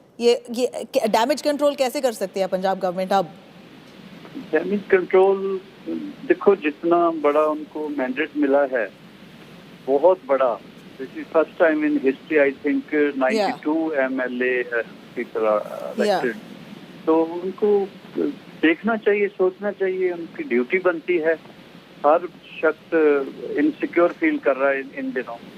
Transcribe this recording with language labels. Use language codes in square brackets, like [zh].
[hi] ये damage control कैसे कर सकती है पंजाब गवर्नमेंट अब? डैमेज कंट्रोल देखो, जितना बड़ा उनको मैंडेट मिला है, बहुत बड़ा. [en] This is first time in history, I think 92 MLA people are elected. [hi] तो उनको देखना चाहिए, सोचना चाहिए, उनकी ड्यूटी बनती है. हर शख्स इनसिक्योर फील कर रहा है इन दिनों.